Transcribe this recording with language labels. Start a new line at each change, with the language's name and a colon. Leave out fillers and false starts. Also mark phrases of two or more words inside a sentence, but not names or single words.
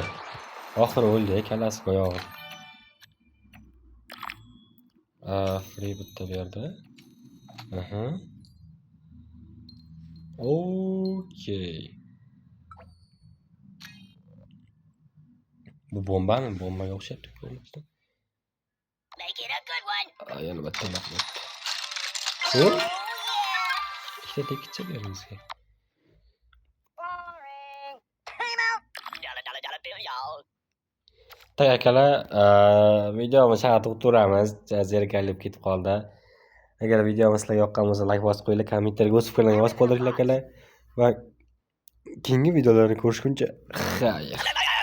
Uzbek: Oxiri o'ldi, kalasi oyog'i. Free bitta berdi. Aha. Okey. Bu bombami? Bombaga o'xshabdi ko'rinishda.
English: Make it a good one.
Uzbek: Yana bitta maqbul.
English: Oh,
Uzbek: O,
English: yeah.
Uzbek: ikkita tekischa berimizga.
English: Boring. Time out. Dollar bill, y'all.
Uzbek: Tak akalar, videomiz haqida to'xtalamiz. Zerikarli ketib qoldi. Agar videomiz sizlarga yoqqan bo'lsa, like bosib qo'yinglar, kommentariyga o'z fikrlaringizni yozib qoldiringlar akalar va keyingi videolarni ko'rishguncha xayr.